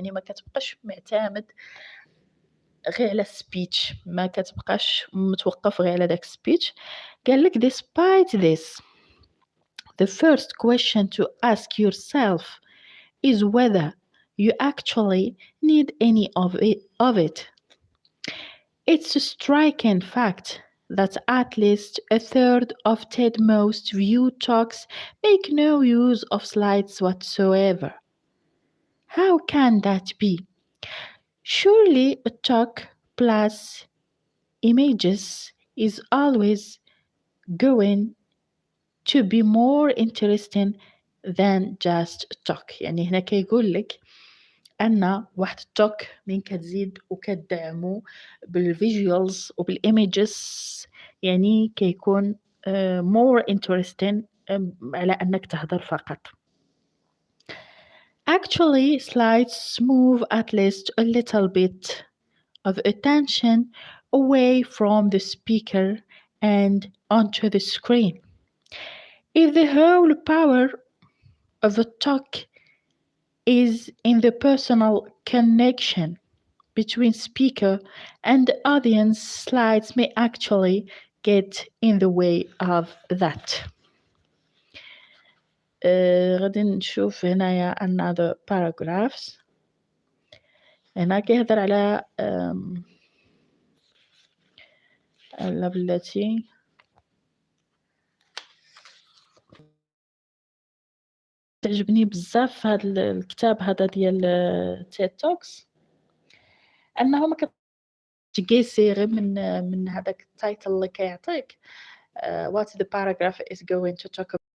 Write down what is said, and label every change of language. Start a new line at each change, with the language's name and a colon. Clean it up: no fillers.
Arabic: يعني ما كتبقاش معتمد غير على السبيتش، ما كتبقاش متوقف غير على داك السبيتش. قال لك
English: despite this, the first question to ask yourself is whether you actually need any of it. It's a striking fact that at least a third of TED most viewed talks make no use of slides whatsoever. How can that be? Surely a talk plus images is always going to be more interesting than just talk.
Arabic: يعني هنا كيقول لك أن واحد التوك من كتزيد وكتدعمو بالفيجوالز وبالايميجز يعني كيكون
English: more interesting
Arabic: على أنك تهضر فقط.
English: Actually, slides move at least a little bit of attention away from the speaker and onto the screen. If the whole power of a talk is in the personal connection between speaker and audience, slides may actually get in the way of that.
Arabic: غادي نشوف هنايا
English: another paragraphs.
Arabic: هنا كيهضر على بلاتي تعجبني بزاف هذا الكتاب هذا ديال تيد توكس، انه ما كتقيسي غير من هذاك التايتل اللي كيعطيك
English: what the paragraph is going to talk about.